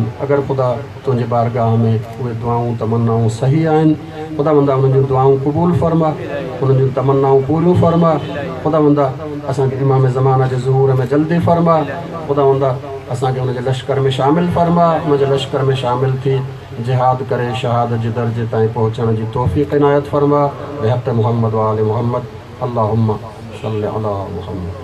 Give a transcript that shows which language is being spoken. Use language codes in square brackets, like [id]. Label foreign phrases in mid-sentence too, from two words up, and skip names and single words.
[sd] अगरि ख़ुदा तुंहिंजे बारगाह में उहे दुआऊं तमन्नाऊं सही आहिनि, ख़ुदावंद उन्हनि जूं दुआऊं क़बूल फरमा, उन्हनि जूं तमन्नाऊं पूरियूं फरमा। ख़ुदावंद असांखे इमाम ज़माना जे ज़ुहूर में जल्दी फरमा। ख़ुदावंद असांखे हुनजे लश्कर में शामिल फरमा, हुनजे लश्कर में शामिल थी जिहाद करे शहादत जे दर्जे ताईं पहुचण जी तौफ़ीक़ इनायत फरमा। [ar] بحق محمد وآل محمد. اللهم صل على محمد.